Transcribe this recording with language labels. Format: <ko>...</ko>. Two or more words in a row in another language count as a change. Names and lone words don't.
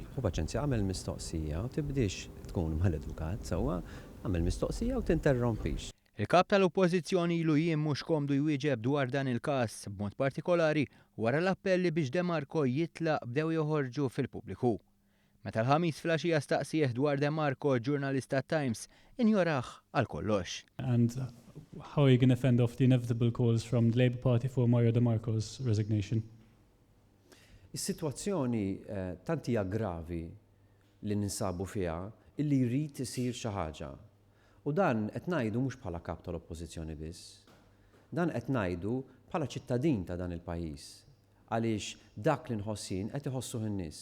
<mt>U paċenzja għamel mistoqsija u tibdix tkun mal-edukat sewwa, għamel mistoqsija u tinterrompix. Il-kap tal-Oppożizzjoni ilu jiem mhux komdu jwieġeb dwar dan il-każ b'mod partikolari wara l-appelli biex De Marco jitlaq bdew joħorġu fil-pubbliku. Meta l-ħamis filgħaxija staqsih dwar De Marco ġurnalista Times injoraħ għal kollox.</mt> <en>And how are you going to fend off the inevitable calls from the Labour Party for Mario De Marco's resignation?</en> <mt>Is-sitwazzjoni tant hija gravi li ninsabu fiha illi jrid isir xi ħaġa. U dan qed ngħidu mhux bħala kap tal-Oppożizzjoni biss. Dan qed ngħidu bħala ċittadin ta' dan il-pajjiż għaliex dak li nħossin qed iħossuh in-nies.</mt>